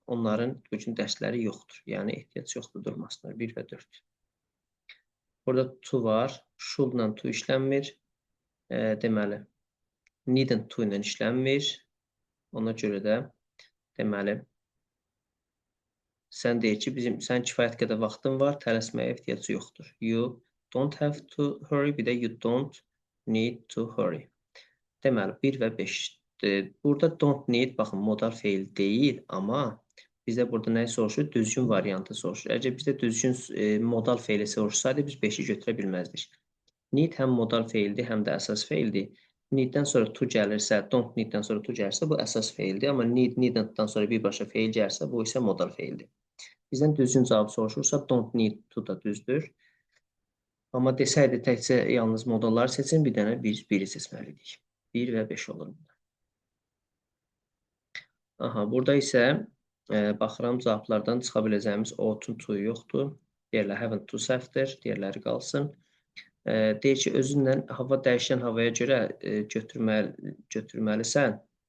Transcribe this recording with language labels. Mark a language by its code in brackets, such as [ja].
[az] Onların bugün dərsləri yoxdur. Yəni, ehtiyac yoxdur durmasına. 1 və 4. Burada to var. Should-la to işlənmir. Deməli, needn't to ilə işlənmir. Ona görə də, deməli, sən deyir ki, sənin kifayət qədər vaxtın var, tələsməyə ehtiyac yoxdur. [en] You don't have to hurry, [az] bir də [en] you don't need to hurry. [az] Deməli, 1 və 5. Burada don't need, baxın, modal feil deyil, amma bizdə burada nəyi soruşur? Düzgün variantı soruşur. Əgər bizdə düzgün modal feili soruşsaydı, biz 5-i götürə bilməzdik. Need həm modal feildir, həm də əsas feildir. Need-dən sonra to gəlirsə, don't need-dən sonra to gəlirsə, bu əsas feildir. Amma need, needn't-dan sonra birbaşa feil gəlirsə, bu isə modal feildir. Bizdən düzgün cavab soruşursa, don't need to da düzdür. Amma desəydi təkcə yalnız modalları seçin, bir dənə biri seçməliydik. 1 və 5 olur. Aha, burada isə baxıram cavablardan çıxa biləcəyimiz ought to yoxdur. Deyirlər haven't to səhvdir, digərləri qalsın. Deyir ki, özünlə hava dəyişən havaya görə götürməlisən.